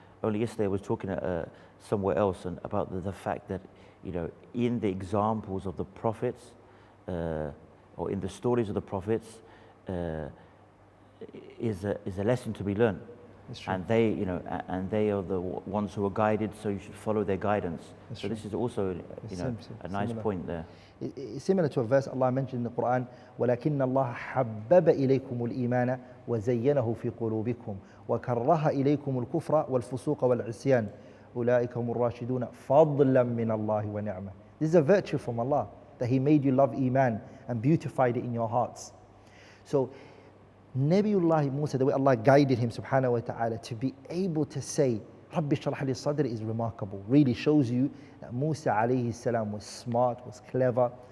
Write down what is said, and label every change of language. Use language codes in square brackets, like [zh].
[en] Only yesterday I was talking somewhere else and about the fact that, in the examples of the prophets, or in the stories of the prophets, is a lesson to be learned. And they are the ones who are guided, so you should follow their guidance. So this is also, a nice point there. It's similar to a verse Allah mentioned in the Quran, [ar] وَلَكِنَّ اللَّهَ حَبَّبَ إِلَيْكُمُ الْإِيمَانَ وَزَيَّنَهُ فِي قُلُوبِكُمْ وَكَرَّهَ إِلَيْكُمُ الْكُفْرَ وَالْفُسُوقَ وَالْعِصْيَانَ أُولَٰئِكَ هُمُ الرَّاشِدُونَ فَضْلًا مِّنَ اللَّهِ وَنِعْمَةً. [en] This is a virtue from Allah, that He made you love Iman and beautified it in your hearts. So Nabiullah Musa, the way Allah guided him subhanahu wa ta'ala to be able to say [ar] Rabbi shrah li sadri [en] is remarkable. Really shows you that Musa alayhi salam was smart, was clever.